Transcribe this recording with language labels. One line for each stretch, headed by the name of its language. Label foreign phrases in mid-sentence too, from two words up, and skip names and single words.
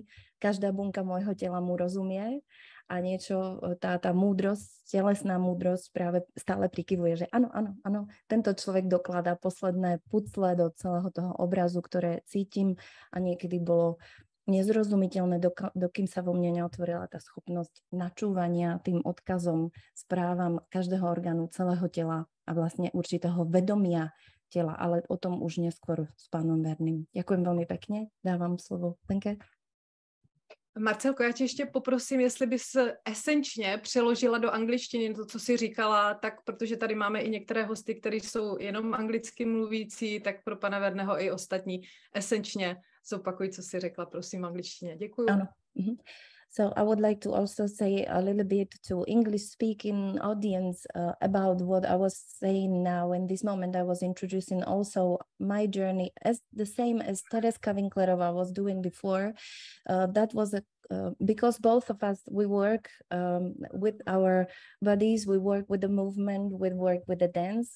Slovak: Každá bunka môjho tela mu rozumie a niečo, tá múdrosť, telesná múdrosť práve stále prikyvuje, že áno, tento človek dokladá posledné pucle do celého toho obrazu, ktoré cítim a niekedy bolo nezrozumiteľné, dokým sa vo mne neotvorila tá schopnosť načúvania tým odkazom, správam každého orgánu, celého tela a vlastne určitého vedomia tela, ale o tom už neskôr s pánom Vernym. Ďakujem veľmi pekne, dávam slovo Lenke.
Czech: Marcelko, já tě ještě poprosím, jestli bys esenčně přeložila do angličtiny to, co jsi říkala, tak protože tady máme i některé hosty, kteří jsou jenom anglicky mluvící, tak pro pana Verného i ostatní esenčně zopakuj, co jsi řekla, prosím, v angličtině. Děkuju. Ano.
English: So I would like to also say a little bit to English-speaking audience about what I was saying now. In this moment, I was introducing also my journey as the same as Tereska Winklerová was doing before. That was because both of us, we work with our bodies, we work with the movement, we work with the dance.